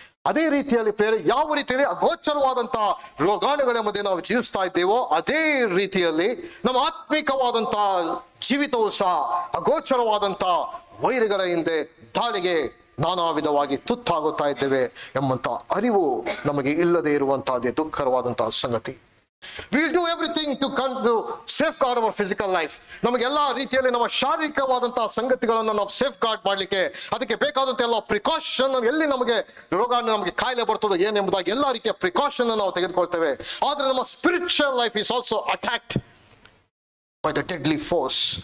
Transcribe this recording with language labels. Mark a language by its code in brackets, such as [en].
[kn] ಅದೇ ರೀತಿಯಲ್ಲಿ ಪ್ರೇರೆ, ಯಾವ ರೀತಿಯಲ್ಲಿ ಅಗೋಚರವಾದಂತಹ ರೋಗಾಣುಗಳ ಮಧ್ಯೆ ನಾವು ಜೀವಿಸ್ತಾ ಇದ್ದೇವೋ ಅದೇ ರೀತಿಯಲ್ಲಿ ನಮ್ಮ ಆತ್ಮಿಕವಾದಂತಹ ಜೀವಿತವೂ ಸಹ ಅಗೋಚರವಾದಂತಹ ವೈರಿಗಳ ಹಿಂದೆ ದಾಳಿಗೆ ನಾನಾ ವಿಧವಾಗಿ ತುತ್ತಾಗುತ್ತಾ ಇದ್ದೇವೆ ಎಂಬಂತ ಅರಿವು ನಮಗೆ ಇಲ್ಲದೆ ಇರುವಂತಹದ್ದೇ ದುಃಖಕರವಾದಂತಹ ಸಂಗತಿ. [en] We'll do everything to safeguard our physical life. [kn] ನಮಗೆಲ್ಲ ರೀತಿಯಲ್ಲಿ ನಮ್ಮ ಶಾರೀರಿಕವಾದಂತಹ ಸಂಗತಿಗಳನ್ನು ನಾವು ಸೇಫ್ ಗಾರ್ಡ್ ಮಾಡಲಿಕ್ಕೆ ಅದಕ್ಕೆ ಬೇಕಾದಂತ ಎಲ್ಲ ಪ್ರಿಕಾಷನ್, ಎಲ್ಲಿ ನಮಗೆ ರೋಗ ನಮಗೆ ಕಾಯಿಲೆ ಬರ್ತದೆ ಏನೆಂಬುದಾಗಿ ಎಲ್ಲ ರೀತಿಯ ಪ್ರಿಕಾಷನ್ ನಾವು ತೆಗೆದುಕೊಳ್ತೇವೆ. ಆದ್ರೆ ನಮ್ಮ [en] Spiritual life is also attacked by the deadly force.